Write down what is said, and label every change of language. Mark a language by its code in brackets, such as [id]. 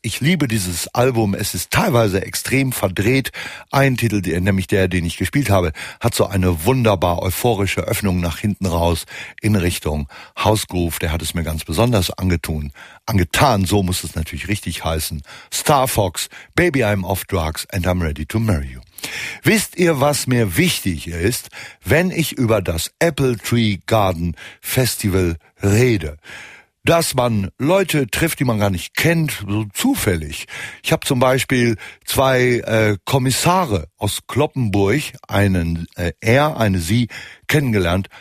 [de] Ich liebe dieses Album. Es ist teilweise extrem verdreht. Ein Titel, nämlich der, den ich gespielt habe, hat so eine wunderbar euphorische Öffnung nach hinten raus in Richtung House Groove. Der hat es mir ganz besonders angetan. So muss es natürlich richtig heißen. [en] Star Fox, Baby, I'm off drugs and I'm ready to marry you. [de] Wisst ihr, was mir wichtig ist, wenn ich über das Apple Tree Garden Festival rede? Dass man Leute trifft, die man gar nicht kennt, so zufällig. Ich habe zum Beispiel zwei Kommissare aus Kloppenburg, eine sie, kennengelernt.